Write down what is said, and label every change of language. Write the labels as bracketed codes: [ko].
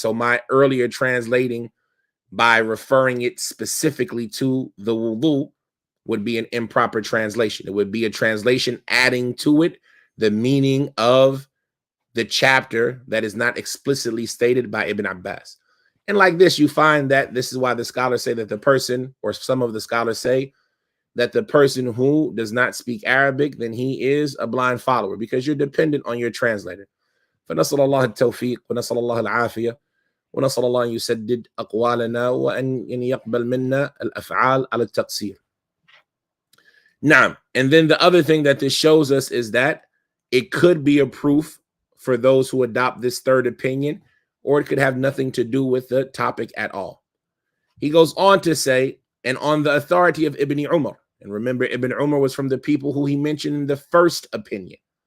[en] So my earlier translating by referring it specifically to the wudu would be an improper translation. It would be a translation adding to it the meaning of the chapter that is not explicitly stated by Ibn Abbas. And like this, you find that this is why the scholars say that the person, or some of the scholars say, that the person who does not speak Arabic, then he is a blind follower, because you're dependent on your translator. [ar] فنسأل الله التوفيق ونسأل الله العافية ونسأل الله أن يسدد أقوالنا وأن يقبل منا الأفعال على التقصير. [en] Now, and then the other thing that this shows us is that it could be a proof for those who adopt this third opinion, or it could have nothing to do with the topic at all. He goes on to say, and on the authority of Ibn Umar, and remember, Ibn Umar was from the people who he mentioned in the first opinion.